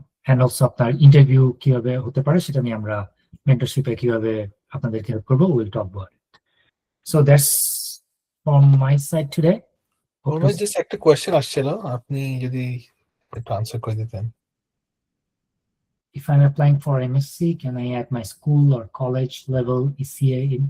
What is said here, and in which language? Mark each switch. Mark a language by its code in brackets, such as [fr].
[en] And also [bn] আপনার interview কিভাবে হতে পারে সেটা নিয়ে আমরা মেন্টরশিপে কিভাবে আপনাদেরকে হেল্প করবো, [en] Will talk about it. So that's from my side today. [bn] Just একটা কোয়েশ্চেন আসছিল, আপনি যদি একটু আনসার করে দিতেন। [en] If I'm applying for MSc, can I add my school or college level ECA in?